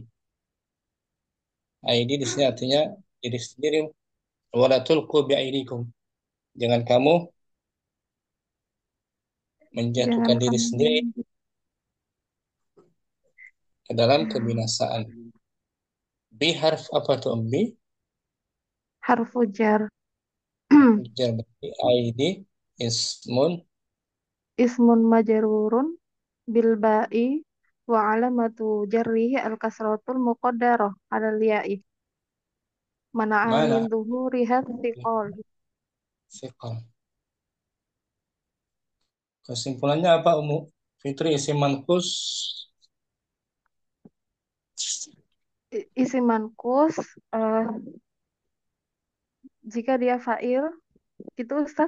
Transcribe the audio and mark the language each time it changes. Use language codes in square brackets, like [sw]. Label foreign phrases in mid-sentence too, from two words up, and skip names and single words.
[id] ID di sini artinya diri sendiri. [ar] ولا تلقوا بأيديكم. [id] Jangan kamu Jangan menjatuhkan diri kamu sendiri ke dalam kebinasaan. Bi harf apa tuh bi? [ar] حرف جر. [id] Jar berarti ID ismun [ar] اسم مجرور بالباء وعلامة جره الكسرة المقدرة على الياء منع من mana ظهورها الثقل. siqal. [id] Kesimpulannya apa Umu? [ar] Fitri اسم منقوص اسم منقوص [id] eh, jika dia fa'il itu Ustaz